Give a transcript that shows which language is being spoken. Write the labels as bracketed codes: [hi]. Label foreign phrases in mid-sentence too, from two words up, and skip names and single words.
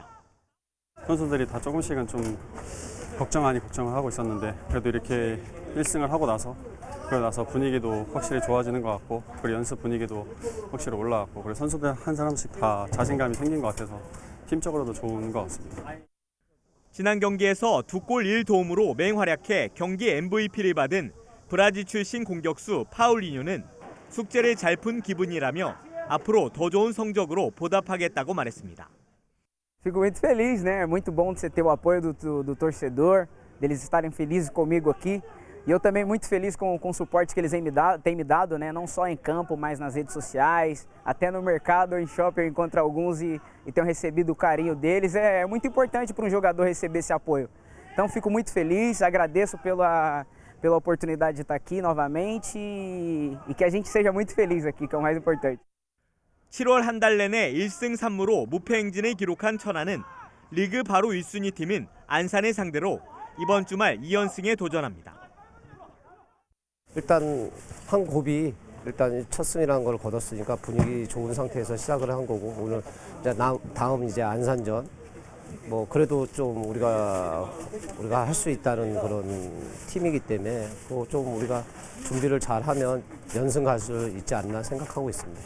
[ko] 선수들이 다 조금씩은 좀 걱정을 하고 있었는데 그래도 이렇게 1승을 하고 나서 분위기도 확실히 좋아지는 것 같고 그리고 연습 분위기도 확실히 올라갔고 그리고 선수들 한 사람씩 다 자신감이 생긴 것 같아서 팀적으로도 좋은 것 같습니다. 지난 경기에서 2골 1도움으로 맹활약해 경기 MVP를 받은 브라질 출신 공격수 파울리뉴는 숙제를 잘 푼 기분이라며 앞으로 더 좋은 성적으로 보답하겠다고 말했습니다. [pt] Fico muito feliz, né? É muito bom você ter o apoio do torcedor, deles estarem felizes comigo aqui. E eu também muito feliz com o suporte que eles têm me dado, né? Não só em campo, mas nas redes sociais, até no mercado ou em shopping eu encontro alguns e tenho recebido o carinho deles. É muito importante para um jogador receber esse apoio. Então fico muito feliz, agradeço pela oportunidade de estar aqui novamente e que a gente seja muito feliz aqui, que é o mais importante. [ko] 7월 한 달 내내 1승 3무로 무패 행진을 기록한 천안은 리그 바로 1순위 팀인 안산을 상대로 이번 주말 2연승에 도전합니다. 일단 한 곱이 첫 승이라는 걸 거뒀으니까 분위기 좋은 상태에서 시작을 한 거고 오늘 이제 다음 이제 안산전 뭐 그래도 좀 우리가 할 수 있다는 그런 팀이기 때문에 좀 우리가 준비를 잘하면 연승 갈 수 있지 않나 생각하고 있습니다.